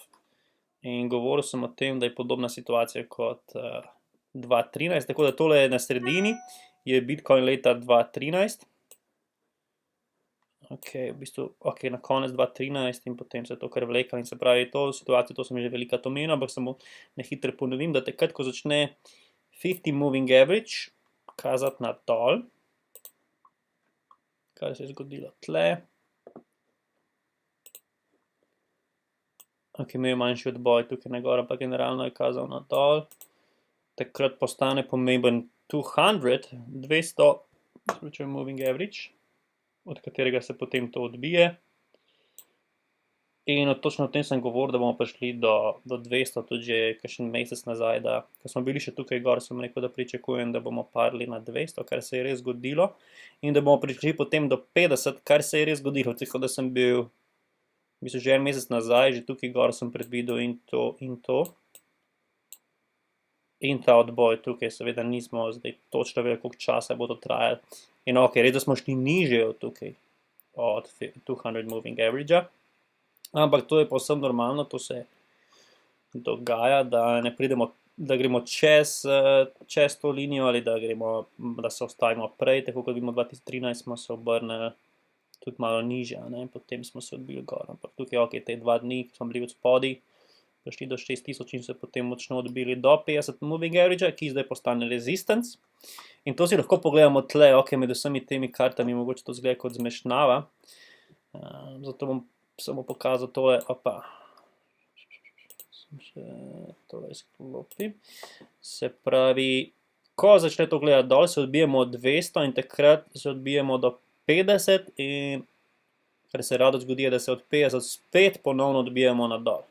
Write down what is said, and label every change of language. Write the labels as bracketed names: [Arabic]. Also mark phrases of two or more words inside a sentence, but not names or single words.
[Slovenian] In govoril sem o tem, da je podobna situacija kot 2013, tako da tole je na sredini, je Bitcoin leta 2013. Ok, v bistvu, ok, na konec 2013 in potem se to kar vleka, in se pravi, to situacijo, to sem že velikrat omenil, ampak samo na hitro ponovim, da takrat, ko začne 50 [English] moving average [Slovenian] kazati na dol, kar se je zgodilo tle. Ok, imel je manjši odboj tukaj na gor, pa generalno je kazal na dol. Takrat postane pomemben 200 [English] moving average, [Slovenian] od katerega se potem to odbije. In točno o tem sem govoril, da bomo prišli do 200, tudi že kakšen mesec nazaj, ko smo bili še tukaj gor, sem rekel, da pričakujem, da bomo padli na 200, kar se je res zgodilo, in da bomo prišli potem do 50, kar se je res zgodilo, tako da sem bil, v bistvu že en mesec nazaj, že tukaj gor sem predvidel in to in to. In ta odboj tukaj, seveda nismo zdaj točno vedeli, koliko časa bo to trajalo. In ok, res da smo šli niže od tukaj, od 200 [English] moving average- [Slovenian] a, ampak to je povsem normalno, to se dogaja, da ne pridemo, da gremo čez to linijo ali da se ostavimo prej, tako kot vidimo 2013 smo se obrnili tudi malo niže, potem smo se odbili gor, ampak tukaj ok, te 2 dni, ki smo bili od spodaj, prišli do 6000 in se potem močno odbili do 50 [English] moving average- [Slovenian] a, ki zdaj postane resistance. In to si lahko pogledamo tle, ok, med vsemi temi kartami, mogoče to zgleda kot zmešnjava, zato bom samo pokazal tole, tole izklopim. Se pravi, ko začne to gledati dol, se odbijemo od 200 in takrat se odbijemo do 50 in kar se rado zgodi, je, da se od 50 spet ponovno odbijemo na dol.